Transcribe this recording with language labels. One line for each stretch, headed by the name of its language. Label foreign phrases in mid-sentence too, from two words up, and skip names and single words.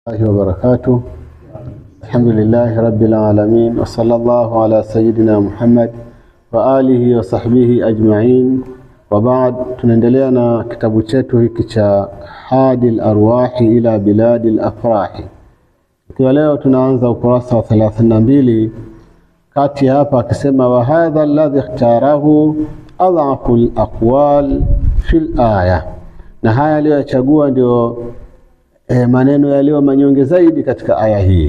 Arabic: الله وبركاته. الحمد لله رب العالمين وصلى الله على سيدنا محمد وآله وصحبه أجمعين وبعد.
Swahili: tunaendelea na kitabu chetu hiki cha Hadil Arwahi ila Biladil Afrahi. Kwa leo tunaanza ukurasa wa 32. kati hapa akisema
Arabic: وهذا الذي اختاره أضعف الأقوال في الآية,
Swahili: na haya aliyochagua ndio maneno yaliyo manyonge zaidi katika aya hii.